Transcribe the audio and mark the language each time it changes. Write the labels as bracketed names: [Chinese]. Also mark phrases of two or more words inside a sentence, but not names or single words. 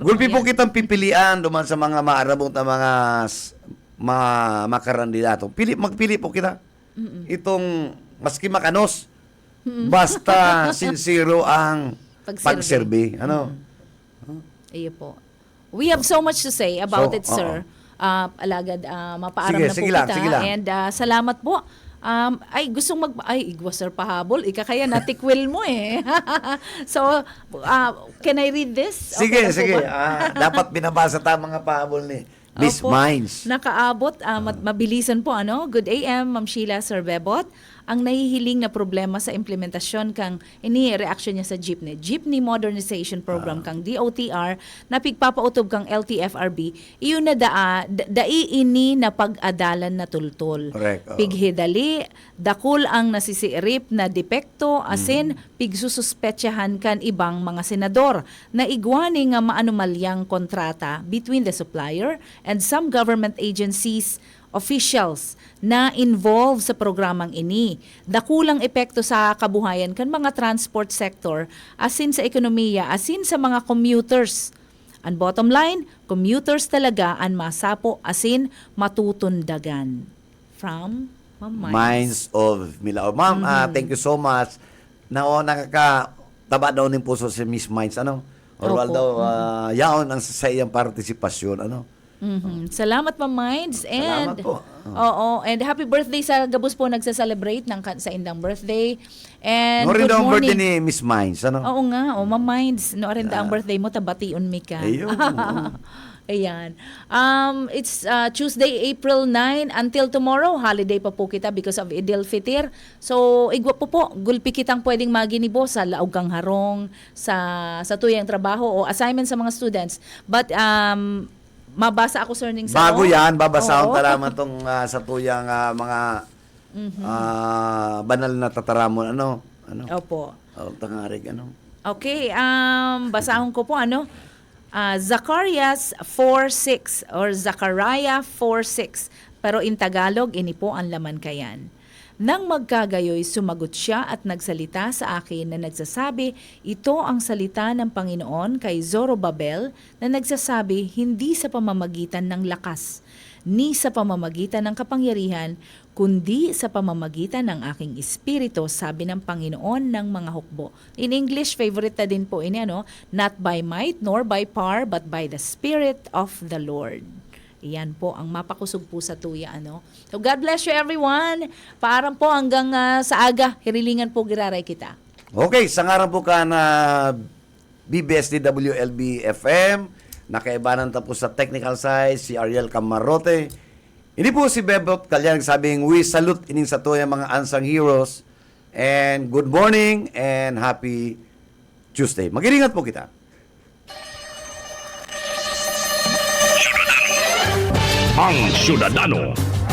[Bikol] Gulpi po Ayan. kitang pipilian duman sa mga maarabot na mga makarandidato. Magpili po kita. Itong maski makanos, basta sincero ang pagserbi. Ano? Iyo po. [English] We have so much to say about So, it, [Bikol] sir. Alagad, mapaaram Sige, na po sige lang, kita. sige lang. And salamat po. Igwa sir pahabol. Ika kaya natikwil mo eh. [English] So, can I read this? [Bikol] Sige, na po sige. ba? Dapat binabasa ta mga pahabol ni Miss Opo. Mines. Nakaabot, mabilisan po, ano? [English] Good AM, [Bikol] Ma'am Sheila Sir Bebot. Ang nahihiling na problema sa implementasyon kang reaction niya sa jeepney. Jeepney Modernization Program kang DOTR na pigpapautob kang LTFRB, iyon na daiini na pag-adalan na tultol. Correct, oo. Pighidali, dakul ang nasisirip na depekto, asin pigsususpetsahan kan ibang mga senador na igwani nga maanumalyang kontrata [English] between the supplier and some government agencies officials [Bikol] na involved sa programang ini. Dakulang epekto sa kabuhayan kan mga [English] transport sector, [Bikol] asin sa ekonomiya, asin sa mga commuters. Ang [English] bottom line, [Bikol] commuters talaga ang masapo, asin matutundagan. [English] From Ma'am Mines. Mines of Milao. Ma'am, thank you so much. [Filipino] Nakakataba daw ng puso si Miss Mines. [Bikol] Ano? Oral Opo. daw, yaon ang sa iyang partisipasyon. Ano? Salamat, Ma'am Mines. And, Salamat po. Oo, and [English] happy birthday [Bikol] sa Gabus po nagsa-celebrate sa indang birthday. [English] And [Bikol] No rin [English] good [Bikol] daw ang [English] morning. [Bikol] birthday ni Miss Mines. Ano? Oo nga, Ma'am Mines. No rin ang birthday mo, tabation mi ka. Ayun. Ayan. [English] It's Tuesday, April 9 until tomorrow. [Bikol] Holiday pa po kita [English] because of [Bikol] Eid al-Fitr. So, igwa po, gulpi kitang pwedeng maginibo sa laog kang harong, sa tuyang trabaho o assignment sa mga students. But, mabasa ako, sir, ning sa Bago yan, babasahon Oo. taraman tong sa tuyang mga banal na tataramon. Ano? Opo. Tangarig, ano? Okay, basahon ko po, ano? Zacarias 4:6 or Zachariah 4:6. Pero in Tagalog, ini po ang laman kayan. [Filipino] Nang magkagayoy, sumagot siya at nagsalita sa akin na nagsasabi, ito ang salita ng Panginoon kay Zorobabel na nagsasabi, hindi sa pamamagitan ng lakas, ni sa pamamagitan ng kapangyarihan, kundi sa pamamagitan ng aking espiritu, sabi ng Panginoon ng mga hukbo. [English] In English, [Bikol] favorite na din po ini, ano? [English] Not by might nor by power, but by the Spirit of the Lord. [Bikol] Iyan po ang mapakusog po sa tuya, ano. [English] So God bless you everyone. [Bikol] Paaram po hanggang sa aga, hirilingan po giraray kita. Okay, sa ngaran po ka na BBSDWLB FM, nakaibanan tapos sa [English] technical side, [Bikol] si Ariel Camarote. Hindi po si Bebot Kalyan sabing, [English] we salute [Bikol] ining sa tuya mga [English] unsung heroes. And good morning and happy Tuesday. [Bikol] Mag-iringat po kita. Ang Syudadano